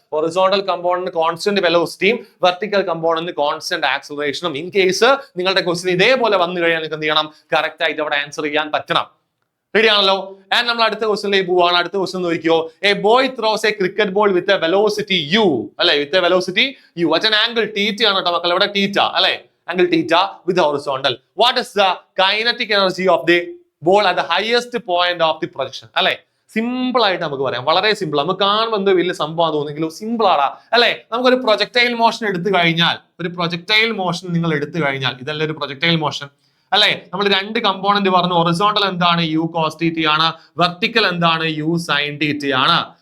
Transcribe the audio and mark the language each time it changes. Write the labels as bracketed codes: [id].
[ml] Horizontal component constant വെലോസിറ്റിയും vertical component constant ആക്സിലറേഷനും. In case നിങ്ങളുടെ question ഇതേപോലെ വന്നു കഴിഞ്ഞാൽ നിങ്ങൾക്ക് എന്ത് ചെയ്യണം? കറക്റ്റ് ആയിട്ട് അവിടെ ആൻസർ ചെയ്യാൻ പറ്റണം. റെഡി ആണല്ലോ? [en] and [ml] നമ്മൾ അടുത്ത ക്വസ്റ്റ്യനിലേക്ക് പോവാണ്. അടുത്ത ക്വസ്റ്റ്യൻ നോക്കിയോ. [en] a boy throws a cricket ball with a velocity u അല്ലെ, with a velocity u at an angle theta [ml] ആണ് കേട്ടോ മക്കൾ. ഇവിടെ തീറ്റ അല്ലെ, [en] angle theta with the horizontal. What is the kinetic energy of the ball at the highest point of the projection? [ml] അല്ലെ, simple ആയിട്ട് നമുക്ക് പറയാം. വളരെ സിമ്പിൾ. നമുക്ക് കാണുമ്പോൾ എന്തോ വലിയ സംഭവം തോന്നുമെങ്കിലും സിമ്പിൾ ആണ് അല്ലെ. നമുക്കൊരു പ്രൊജക്ടൈൽ മോഷൻ എടുത്തു കഴിഞ്ഞാൽ, നിങ്ങൾ എടുത്തു കഴിഞ്ഞാൽ ഇതല്ല ഒരു പ്രൊജക്ടൈൽ മോഷൻ അല്ലെ. നമ്മൾ രണ്ട് കമ്പോണന്റ് പറഞ്ഞു. ഹൊറിസോണ്ടൽ എന്താണ്? യു കോസ് തീറ്റ ആണ്. വെർട്ടിക്കൽ എന്താണ്? യു സൈൻ തീറ്റ ആണ്.